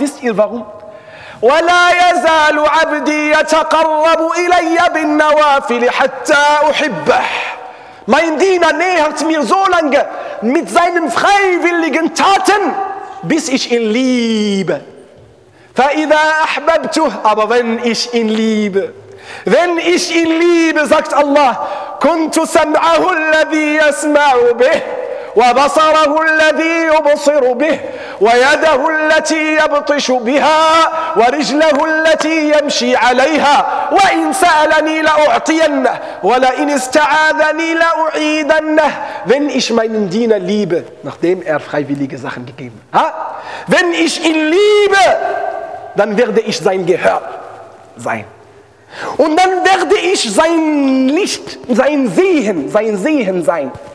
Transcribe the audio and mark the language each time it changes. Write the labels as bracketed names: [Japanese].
[German] Wisst ihr warum? [Arabic] وَلَا يَزَالُ عَبْدِي يَتَقَرَّبُ إِلَيَّ بِالنَّوَافِلِ حَتَّى أُحِبَّهِ. [German] Mein Diener nähert mir so lange mit seinen freiwilligen Taten, bis ich ihn liebe. [Arabic] فَإِذَا أَحْبَبْتُهُ. [German] Aber wenn ich ihn liebe, sagt Allah, [Arabic] كُنْتُ سَمْعَهُ الَّذِي يَسْمَعُ بِهِ وَبَصَرَهُ الَّذِي يُبْصِرُ بِهِ وَيَدَهُ الَّتِي يَبْطِشُ بِهَا وَرِجْلَهُ الَّتِي يَمْشِي عَلَيْهَا وَإِنْ سَأَلَنِي لَأُعْطِيَنَّهُ وَلَئِنْ اسْتَعَاذَنِي لَأُعِيدَنَّهُ. [German] Wenn ich meinen Diener liebe, nachdem er freiwillige Sachen gegeben hat, wenn ich ihn liebe, dann werde ich sein Gehör sein. Und dann werde ich sein Licht, sein Sehen sein.